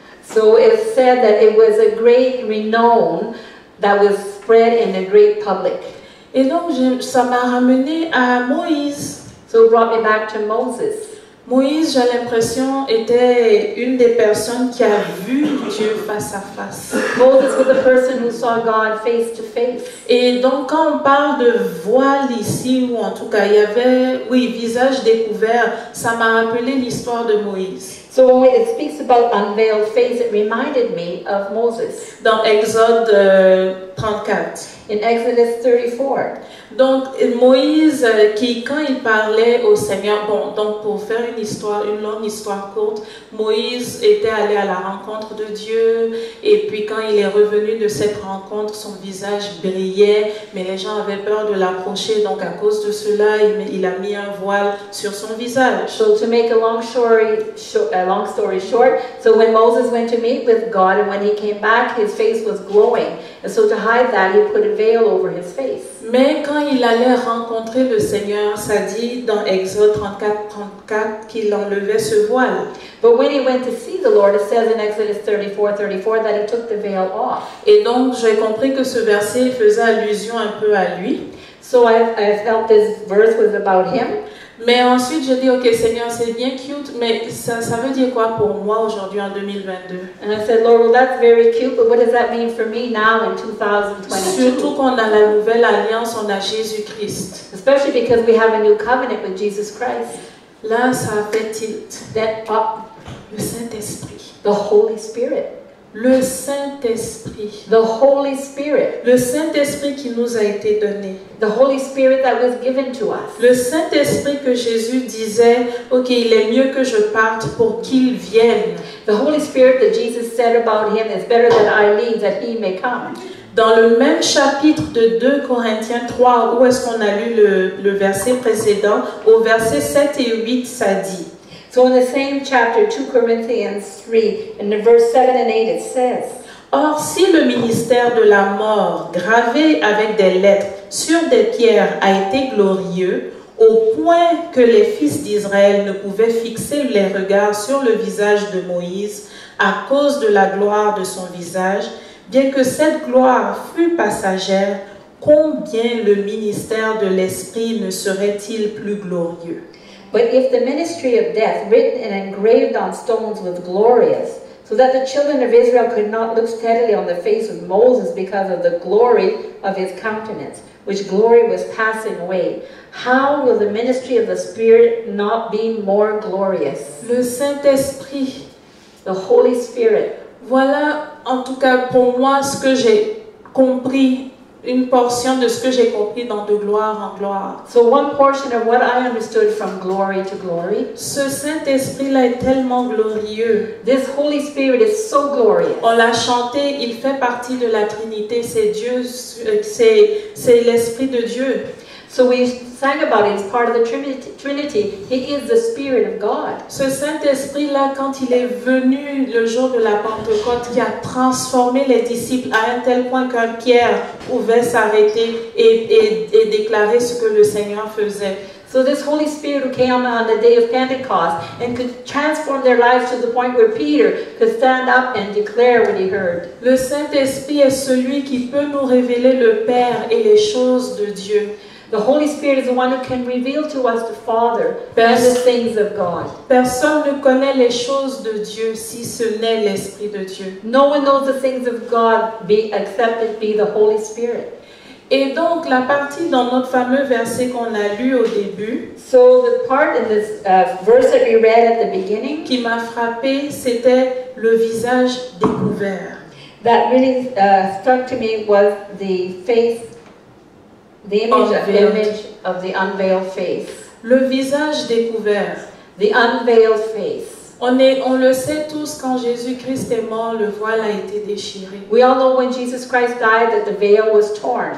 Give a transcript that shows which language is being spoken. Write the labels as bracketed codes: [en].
[en] So it said that it was a great renown that was spread in a great public. [fr] Et donc ça m'a ramené à Moïse. [en] So it brought me back to Moses. [fr] Moïse, j'ai l'impression, était une des personnes qui a vu Dieu face à face. [en] Moses was a person who saw God face to face. [fr] Et donc, quand on parle de voile ici, ou en tout cas, il y avait, visage découvert, ça m'a rappelé l'histoire de Moïse. [en] So when it speaks about unveiled face, it reminded me of Moses. [fr] Dans Exode 34. [en] In Exodus 34. [fr] Donc, Moïse, quand il parlait au Seigneur, donc pour faire une longue histoire courte, Moïse était allé à la rencontre de Dieu, et puis quand il est revenu de cette rencontre, son visage brillait, mais les gens avaient peur de l'approcher, donc à cause de cela, il a mis un voile sur son visage. [en] So to make a long story short, so when Moses went to meet with God, and when he came back, his face was glowing, and so to hide that, he put a veil over his face. [fr] Mais quand il allait rencontrer le Seigneur, ça dit dans Exode 34 qu'il enlevait ce voile. [en] But when he went to see the Lord, it says in Exodus 34 that he took the veil off. [fr] Et donc j'ai compris que ce verset faisait allusion un peu à lui. [en] So I felt this verse was about him. [fr] Mais ensuite, j'ai dit, ok Seigneur, c'est bien cute, mais ça veut dire quoi pour moi aujourd'hui en 2022? [en] And I said, Lord, well, that's very cute, but what does that mean for me now in 2022? [fr] Surtout qu'on a la nouvelle alliance, on a Jésus-Christ. [en] Especially because we have a new covenant with Jesus Christ. [fr] Là, ça a fait tilt. [en] That [fr] Le Saint-Esprit. [en] the Holy Spirit. [fr] Le Saint-Esprit. [en] The Holy Spirit. [fr] Le Saint-Esprit qui nous a été donné. [en] The Holy Spirit that was given to us. [fr] Le Saint-Esprit que Jésus disait, ok, il est mieux que je parte pour qu'il vienne. [en] The Holy Spirit that Jesus said about him is better that I leave, that he may come. [fr] Dans le même chapitre de 2 Corinthiens 3, où est-ce qu'on a lu le verset précédent, au verset 7 et 8, ça dit. [en] So in the same chapter, 2 Corinthians 3, in the verse 7 and 8, it says, [fr] Or, si le ministère de la mort, gravé avec des lettres sur des pierres, a été glorieux, au point que les fils d'Israël ne pouvaient fixer les regards sur le visage de Moïse à cause de la gloire de son visage, bien que cette gloire fût passagère, combien le ministère de l'Esprit ne serait-il plus glorieux? [en] But if the ministry of death, written and engraved on stones, was glorious, so that the children of Israel could not look steadily on the face of Moses because of the glory of his countenance, which glory was passing away, how will the ministry of the Spirit not be more glorious? [fr] Le Saint-Esprit. [en] The Holy Spirit. [fr] Voilà, en tout cas pour moi, ce que j'ai compris, une portion de ce que j'ai compris dans De gloire en gloire. [en] So one portion of what I understood from glory to glory. [fr] Ce Saint-Esprit-là est tellement glorieux. [en] This Holy Spirit is so glorious. [fr] On l'a chanté, il fait partie de la Trinité, c'est Dieu, c'est l'Esprit de Dieu. [en] So we sang about it, it's part of the Trinity. He is the Spirit of God. [fr] Ce Saint-Esprit-là, quand il est venu le jour de la Pentecôte, qui a transformé les disciples à un tel point qu'un Pierre pouvait s'arrêter et déclarer ce que le Seigneur faisait. [en] So this Holy Spirit who came on the day of Pentecost and could transform their lives to the point where Peter could stand up and declare what he heard. [fr] Le Saint-Esprit est celui qui peut nous révéler le Père et les choses de Dieu. [en] The Holy Spirit is the one who can reveal to us the Father and the things of God. [fr] Personne ne connaît les choses de Dieu si ce n'est l'Esprit de Dieu. [en] No one knows the things of God except it be the Holy Spirit. [fr] Et donc la partie dans notre fameux verset qu'on a lu au début, [en] so the part in this verse that we read at the beginning, [fr] qui m'a frappé, c'était le visage découvert. [en] that really struck to me was the face, the image of the unveiled face. [fr] Le visage découvert. [en] The unveiled face. [fr] On le sait tous, quand Jésus-Christ est mort, le voile a été déchiré. [en] We all know when Jesus Christ died that the veil was torn.